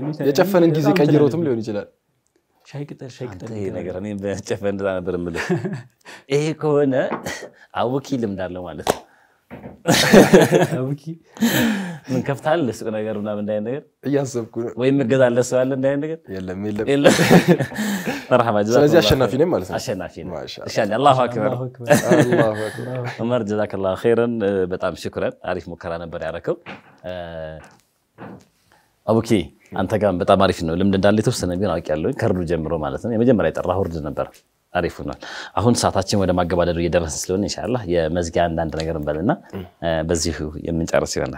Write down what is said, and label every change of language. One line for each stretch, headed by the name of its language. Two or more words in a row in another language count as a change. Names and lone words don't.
Amharic: የጨፈንን ጊዜ ቀይሮትም ሊሆን ይችላል ሻይ ቅጠል ይሄ ነገር እኔ በጨፈን እንደዛ ነበር የምልህ ይሄ ከሆነ አውኪ ልምዳለው ማለት ነው አውኪ ምን ከፍታል ለሱቅ ነገርና ምን እንዳይ ነገር እያሰብኩ ነው ወይ መገዛለ ሰው አለ እንዳይ ነገር የለም
Arabic: مرحبا جزاك
Amharic: ስለዚህ አሸናፊ ነኝ ማለት ነው አሸናፊ ነኝ
Arabic: إن شاء الله الله أكبر الله أكبر
Amharic: ዑመር
Arabic: جزاك الله خيرا
Amharic: በጣም ሽክራን አሪፍ ሙከራ ነበር ያረከው አቡኪ አንተ ጋር በጣም አሪፍ ነው ልምድ እንዳለ ተወሰነ ቢሆን አውቂያለሁ ከርዱ ጀምሮ ማለት ነው የመጀመሪያ የጠራው ወርድ ነበር አሪፍ ነው አሁን ሰዓታችን ወደ ማገባደዱ እየደረሰ ስለሆነ ኢንሻአላህ የመዝጊያ አንድ ነገር እንበልና በዚሁ የምንጨርስ ይሆናል